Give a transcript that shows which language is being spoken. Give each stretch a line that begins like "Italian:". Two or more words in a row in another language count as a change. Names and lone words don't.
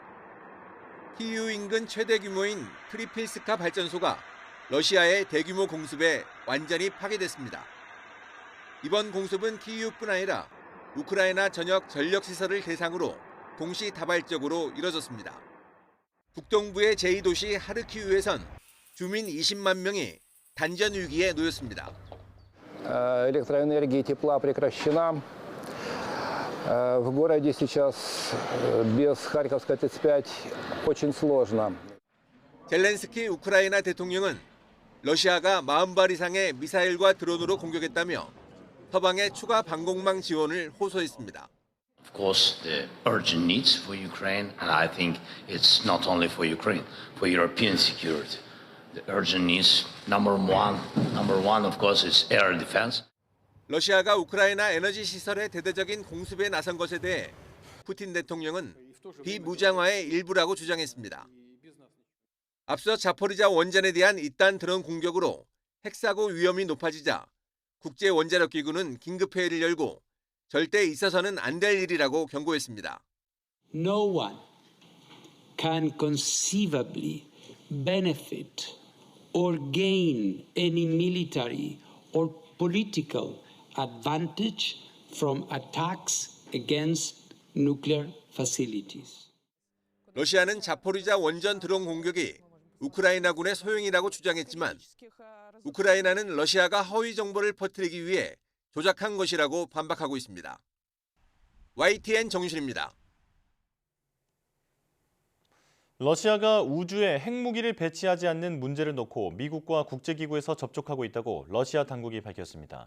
Korean: 키이우 인근 최대 규모인 크리필스카 발전소가 러시아의 대규모 공습에 완전히 파괴됐습니다. 이번 공습은 키이우뿐 아니라 우크라이나 전역 전력시설을 대상으로 동시다발적으로 이뤄졌습니다. 북동부의 제2도시 하르키우에선 주민 20만 명이 단전 위기에 놓였습니다.
Russian: Электроэнергия и тепла прекращена. В городе сейчас без Харьковской ТЭЦ-5 очень сложно.
Korean: 젤렌스키 우크라이나 대통령은 러시아가 40발 이상의 미사일과 드론으로 공격했다며 서방의 추가 방공망 지원을 호소했습니다.
English: Of course, the urgent needs for Ukraine, and I think it's not only for Ukraine, for European security. The urgent needs, number one, of course, is air defense.
Korean: 러시아가 우크라이나 에너지 시설의 대대적인 공습에 나선 것에 대해 푸틴 대통령은 비무장화의 일부라고 주장했습니다. 앞서 자포리자 원전에 대한 잇단 드론 공격으로 핵사고 위험이 높아지자 국제원자력기구는 긴급회의를 열고 절대 있어서는 안 될 일이라고 경고했습니다.
English: No one can conceivably benefit or gain any military or political advantage from attacks against nuclear facilities.
Korean: 러시아는 자포리자 원전 드론 공격이 우크라이나군의 소행이라고 주장했지만 우크라이나는 러시아가 허위 정보를 퍼뜨리기 위해 조작한 것이라고 반박하고 있습니다. YTN 정준입니다. 러시아가 우주에 핵무기를 배치하지 않는 문제를 놓고 미국과 국제기구에서 접촉하고 있다고 러시아 당국이 밝혔습니다.